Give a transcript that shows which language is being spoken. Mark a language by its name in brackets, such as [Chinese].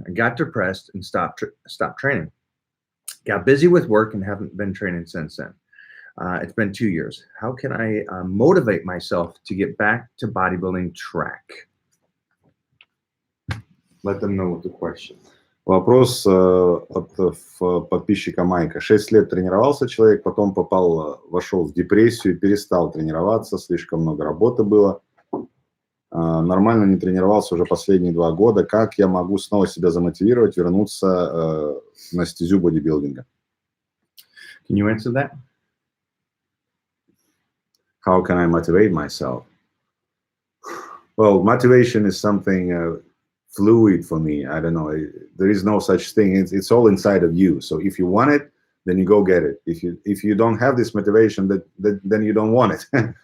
[English] I got depressed and stopped training. Got busy with work and haven't been training since then. It's been 2 years. How can I motivate myself to get back to bodybuilding track? Let them know what the question. [Russian] Вопрос от подписчика Майка. 6 лет тренировался человек, потом вошел в депрессию, перестал тренироваться, слишком много работы было. Нормально не тренировался уже последние 2 года. Как я могу снова себя замотивировать, вернуться на стезю бодибилдинга? [English] Can you answer that? How can I motivate myself? Well, motivation is something fluid for me. I don't know. There is no such thing. It's all inside of you. So if you want it, then you go get it. If you don't have this motivation, then you don't want it.